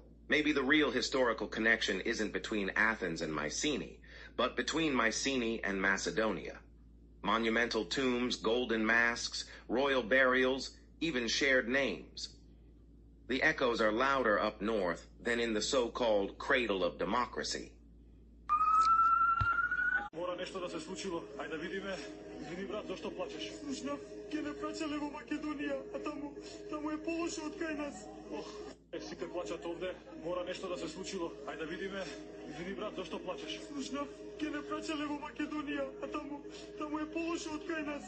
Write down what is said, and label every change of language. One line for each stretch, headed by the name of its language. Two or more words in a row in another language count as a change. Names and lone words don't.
English: Maybe the real historical connection isn't between Athens and Mycenae, but between Mycenae and Macedonia. Monumental tombs, golden masks, royal burials, even shared names. The echoes are louder up north than in the so-called cradle of democracy.
Macedonian: Мора нешто да се случило. Ајде да видиме. Извини брат, зошто плачеш? Слушнав, ке не праќале во Македонија, а таму е полошо од кај нас. Сите плачат овде. Мора нешто да се случило. Ајде да видиме. Извини брат, зошто плачеш? Слушнав, ке не праќале во Македонија, а таму е полошо од кај нас.